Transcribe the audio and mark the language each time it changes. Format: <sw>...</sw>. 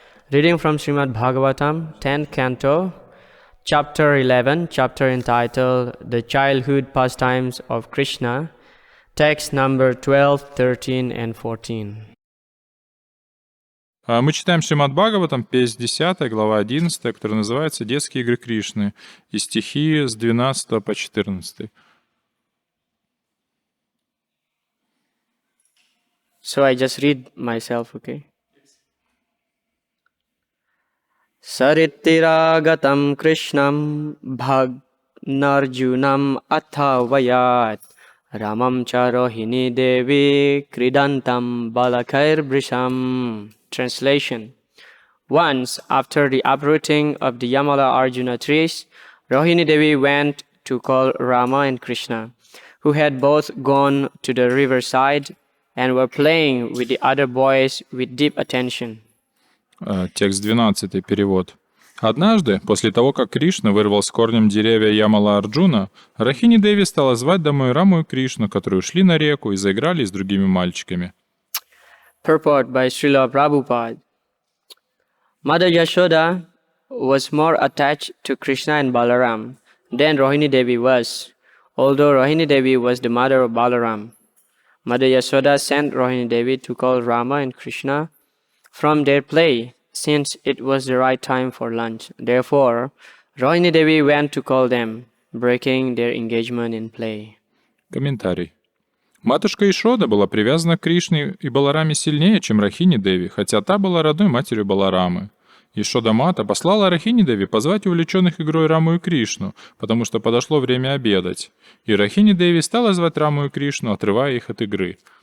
<en>Reading from Shrimad Bhagavatam, 10th Canto, Chapter 11, chapter entitled The Childhood Pastimes of Krishna, text number 12, 13 and 14.</en> <ru>Мы читаем Шримад Бхагаватам, песнь 10, глава 11, которая называется «Детские игры Кришны», и стихи с 12 по 14.</ru> <en>So I just read myself, okay?</en> <sa>Sarittiragatam Krishnam Bhagnarjunam Athavayat Ramam Charohini Devi Kridantam Balakair Brisham. Translation.</sa> <en>Once, after the uprooting of the Yamala Arjuna trees, Rohini Devi went to call Rama and Krishna, who had both gone to the riverside and were playing with the other boys with deep attention.</en> <ru>Текст 12, перевод. Однажды, после того, как Кришна вырвал с корнем деревья Ямала Арджуна, Рахини Деви стала звать домой Раму и Кришну, которые ушли на реку и заиграли с другими мальчиками.</ru> <en>Purport by Srila Prabhupada. Mother Yashoda was more attached to Krishna and Balaram than Rohini Devi was, although Rohini Devi was the mother of Balaram. Mother Yashoda sent Rohini Devi to call Rama and Krishna from their play, since it was the right time for lunch. Therefore, Rohini Devi went to call them, breaking their engagement in play.</en> <ru>Комментарий. Матушка Ишода была привязана к Кришне и Балараме сильнее, чем Рахини Деви, хотя та была родной матерью Баларамы. Ишода Мата послала Рахини Деви позвать увлеченных игрой Раму и Кришну, потому что подошло время обедать. И Рахини Деви стала звать Раму и Кришну, отрывая их от игры.</ru>